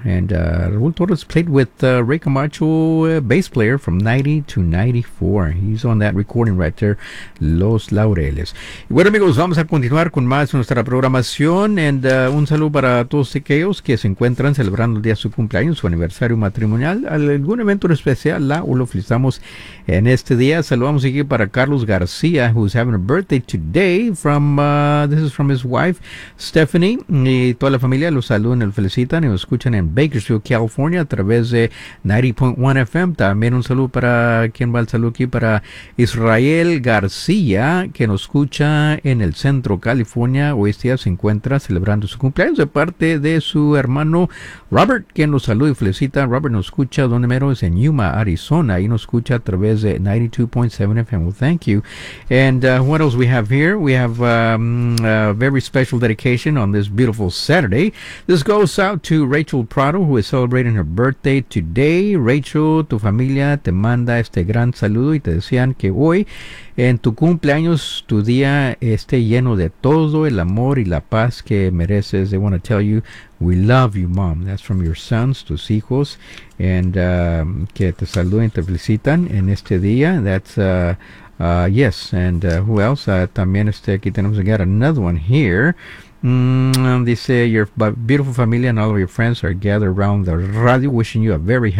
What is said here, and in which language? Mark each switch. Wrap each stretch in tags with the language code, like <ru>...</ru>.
<en>And Raúl Torres played with Ray Camacho, bass player from 90 to 94. He's on that recording right there, Los Laureles.</en> <es>Y bueno, amigos, vamos a continuar con más de nuestra programación.</es> <en>And</en> <es>un saludo para todos aquellos que se encuentran celebrando el día de su cumpleaños, su aniversario matrimonial, algún evento especial, o lo felicitamos en este día. Saludamos aquí para Carlos García,</es> <en>who's having a birthday today from, this is from his wife,</en> <es>Stephanie, y toda la familia los saludan, los felicitan y los escuchan en Bakersfield, California, a través de 90.1 FM. También un saludo para, ¿quién va el saludo aquí? Para Israel García, que nos escucha en el centro, California. Hoy este día se encuentra celebrando su cumpleaños de parte de su hermano Robert, quien los saluda y felicita. Robert nos escucha, donde mero es en Yuma, Arizona, y nos escucha a través de 92.7 FM.</es> <en>Well, thank you. And what else we have here? We have a very special dedication on this beautiful Saturday. This goes out to Rachel Prado, who is celebrating her birthday today.</en> <es>Rachel, tu familia te manda este gran saludo y te desean que hoy en tu cumpleaños tu día esté lleno de todo el amor y la paz que mereces.</es> <en>They want to tell you we love you, Mom. That's from your sons,</en> <es>tus hijos.</es> <en>And</en> <es>que te saluden, te felicitan en este día.</es> <en>That's, yes. And who else?</en> <es>También aquí tenemos,</es> <en>we got another one here. They say your beautiful family and all of your friends are gathered around the radio wishing you a very happy</en>